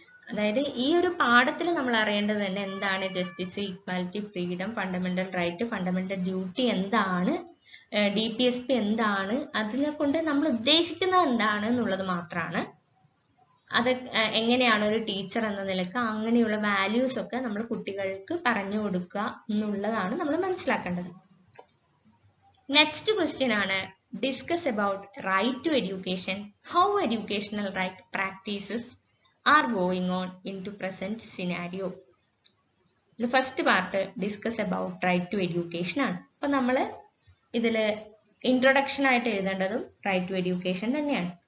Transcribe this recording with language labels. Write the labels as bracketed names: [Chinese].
[Malayalam] അതായത് ഈ ഒരു പാഠത്തിൽ നമ്മൾ അറിയേണ്ടത് തന്നെ എന്താണ് justice, equality, freedom, fundamental right, fundamental duty എന്താണ്, DPSP എന്താണ്, അതിനെ കൊണ്ട് നമ്മൾ ഉദ്ദേശിക്കുന്നത് എന്താണ് എന്നുള്ളത് മാത്രമാണ്. അത് എങ്ങനെയാണ് ഒരു ടീച്ചർ എന്ന നിലക്ക് അങ്ങനെയുള്ള വാല്യൂസ് ഒക്കെ നമ്മൾ കുട്ടികൾക്ക് പറഞ്ഞു കൊടുക്കുക എന്നുള്ളതാണ് നമ്മൾ മനസ്സിലാക്കേണ്ടത്. നെക്സ്റ്റ് ക്വസ്റ്റ്യൻ ആണ് [English] discuss about right to education, how educational right practices are going on into present scenario. The first part discuss about right to education ആണ്. [Malayalam] അപ്പോൾ നമ്മൾ ഇതിൽ ഇൻട്രൊഡക്ഷൻ ആയിട്ട് എഴുതേണ്ടതും റൈറ്റ് ടു എഡ്യൂക്കേഷൻ തന്നെയാണ്.